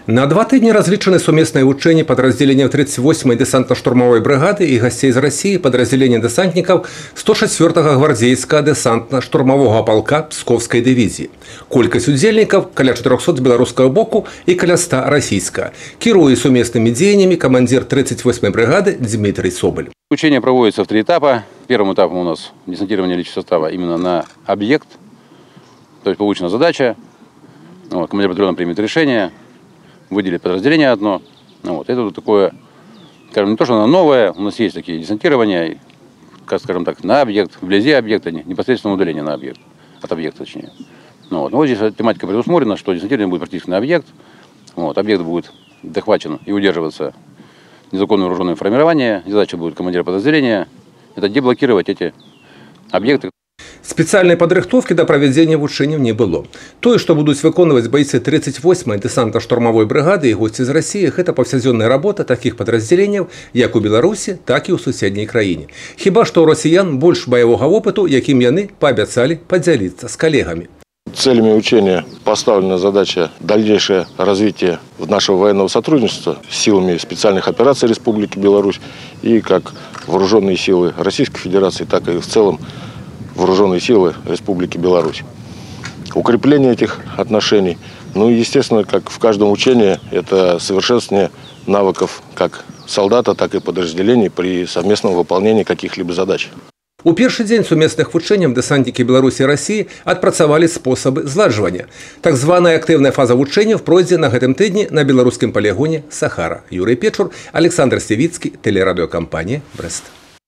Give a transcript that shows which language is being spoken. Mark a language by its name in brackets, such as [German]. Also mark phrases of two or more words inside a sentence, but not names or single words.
[Belarusian] На 2 тыдні разлічаны сумесныя вучэнні падраздзяленняў 38-й дэсантна-штурмовай брыгады і гасцей з Расіі падраздзялення дэсантнікаў 104-га гвардзейскага дэсантна-штурмовага палка Псковскай дывізіі. Колькасць удзельнікаў каля 400 з беларускага боку і каля 100 расійскага. Кіруе сумеснымі дзеяннямі камандзір 38-й бригады Дмитрий Соболь. [Russian] Учение проводится в 3 этапа. Первым этапом у нас десантирование личного состава именно на объект. То есть получена задача. Командир батальона примет решение. Выделить подразделение одно. Это вот такое, скажем, не то, что оно новое, у нас есть такие десантирования, скажем так, на объект, вблизи объекта, непосредственно удаление на объект, от объекта точнее. Вот здесь тематика предусмотрена, что десантирование будет практически на объект. Объект будет захвачен и удерживаться незаконное вооруженное формирование. Задача будет командира подразделения – это деблокировать эти объекты. [Belarusian] Спецыяльнай падрыхтоўкі да правядзення вучэнняў не было. Тое, што будуць выконваць байцы 38-й дэсантна-штурмовой брыгады і госці з Расіі, гэта паўсядзённая работа такіх падраздзяленняў як у Беларусі, так і ў суседняй краіне. Хіба што ў расіян больш баявога опыту, якім яны паабяцалі падзяліцца з калегамі. [Russian] Целями учения поставлена задача дальнейшее развитие нашего военного сотрудничества с силами специальных операций Республики Беларусь и как вооруженные силы Российской Федерации, так и в целом вооруженные силы Республики Беларусь. Укрепление этих отношений, ну и естественно, как в каждом учении, это совершенствование навыков как солдата, так и подразделений при совместном выполнении каких-либо задач. [Belarusian] У першы дзень сумесных вучэнняў дэсантнікі Беларусі і Расіі адпрацавалі спосабы зладжвання. Так званая актыўная фаза вучэнняў пройдзе на гэтым тыдні на беларускім палігоне Сахара. Юрый Печур, Александр Севіцкі, тэлерадыёкампанія «Брэст».